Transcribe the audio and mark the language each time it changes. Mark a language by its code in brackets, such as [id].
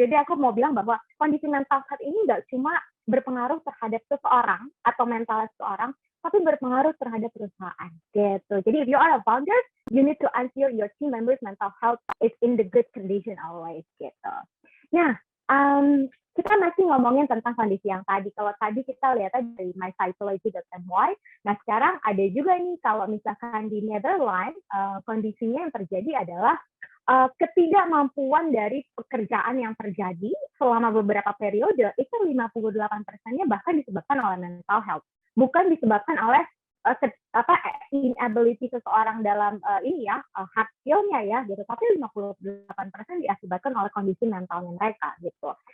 [id] Jadi aku mau bilang bahwa kondisi mental health ini nggak cuma berpengaruh terhadap seseorang atau mental seseorang, tapi berpengaruh terhadap perusahaan gitu. [en] Jadi if you are a founder, you need to ensure your team members mental health is in the good condition always gitu. [id] Nah, kita masih ngomongin tentang kondisi yang tadi. Kalau tadi kita lihat dari mypsychology.my, nah sekarang ada juga nih kalau misalkan di Netherlands, kondisinya yang terjadi adalah ketidakmampuan dari pekerjaan yang terjadi selama beberapa periode itu 58%-nya bahkan disebabkan oleh mental health, bukan disebabkan oleh inability seseorang dalam hard skill-nya ya gitu, tapi 58% diakibatkan oleh kondisi mentalnya mereka gitu.